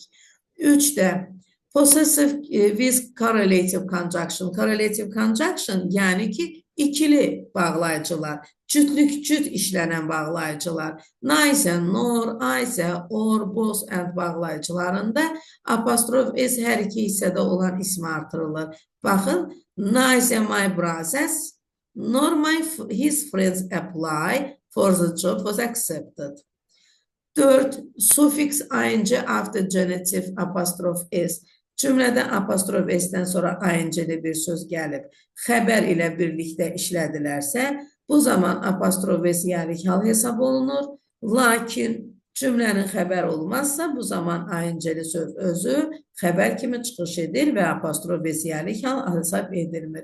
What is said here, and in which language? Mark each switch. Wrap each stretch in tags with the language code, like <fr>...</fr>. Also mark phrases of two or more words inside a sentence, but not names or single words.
<en>3-də possessive with correlative conjunction. Correlative conjunction</en> <az>yəni ki, ikili bağlayıcılar, cüt işlənən bağlayıcılar, neither,</az> <en>nor, either, or, both and</en> <az>bağlayıcılarında apostrof s hər iki hissədə olan ismi artırılır.</az> <en>Baxın, neither my brothers nor his friends apply for the job was accepted. 4. Suffix ing after genitive apostrophe s.</en> <az>Cümlədə apostrof s-dən sonra ing-li bir söz gəlib, xəbər ilə birlikdə işlədilərsə, bu zaman apostrof s yerlik hal hesab olunur. Lakin cümlənin xəbər olmazsa, bu zaman ing-li söz özü xəbər kimi çıxış edir və apostrof s yerlik hal hesab edilmir.</az>